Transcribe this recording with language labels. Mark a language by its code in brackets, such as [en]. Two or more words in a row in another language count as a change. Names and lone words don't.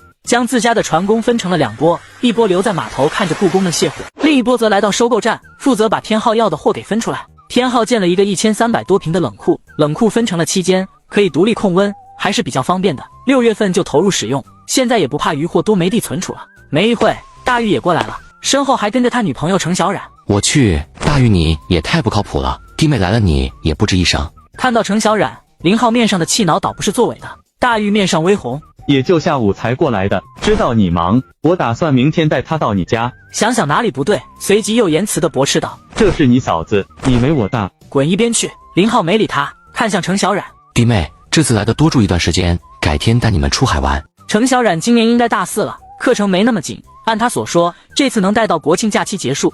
[zh] 將自家的船工分成了2波，一波留在碼頭看着僱工們卸貨，另一波則來到收購站，負責把天浩要的貨給分出來。天浩建了一個1300多平的冷庫，冷庫分成了7間，可以獨立控溫，還是比較方便的。6月份就投入使用，現在也不怕漁貨多沒地存儲了。沒一會，大玉也過來了，身後還跟着他女朋友程小冉。我去，大玉你也太不靠譜了，弟妹來了你也不吱一聲。看到程小冉，林浩面上的氣恼倒不是作偽的，大玉面上微紅。也就下午才過來的，知道你忙，我打算明天帶她到你家。想想哪裡不對，隨即又言辭地駁斥道： 這是你嫂子，你沒我大，滾一邊去。林浩沒理他，看向程小冉： 弟妹，這次來的多住一段時間，改天帶你們出海玩。程小冉今年應該大4了，課程沒那麼緊，按他所說，這次能帶到國慶假期結束。